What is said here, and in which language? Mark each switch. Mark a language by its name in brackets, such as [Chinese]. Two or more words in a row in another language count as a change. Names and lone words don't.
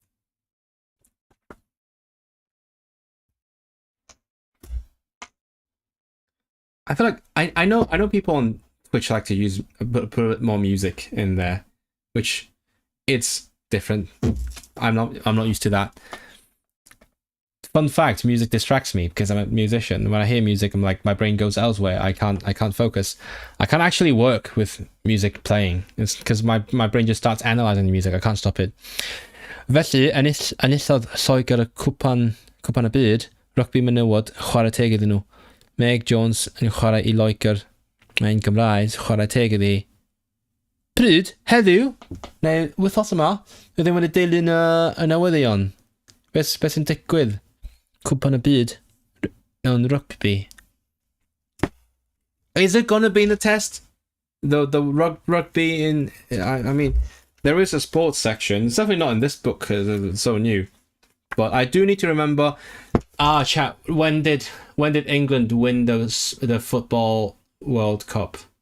[English] I feel like I know people on Twitch like to use put a bit more music in there, which it's different. I'm not used to that. Fun fact: music distracts me because I'm a musician. When I hear music, I'm like, my brain goes elsewhere. I can't focus. I can't actually work with music playing. It's because my brain just starts analysing the music. I can't stop it. [Welsh] Felly, enillodd Lloegr y cwpan y byd, rugby menywod, chwarae teg iddyn nhw. Meg Jones yn chwarae I Lloegr, mae'n Gymraeg, chwarae teg iddi. Pryd, heddiw, neu wythnos yma, bydd ddim wedi dilyn y newyddion. Beth sy'n digwydd? Cwpan y byd mewn rugby. [English] Is it gonna be in the test? The rugby in... I mean, there is a sports section. It's definitely not in this book because it's so new. But I do need to remember... chat, when did England win the football World Cup?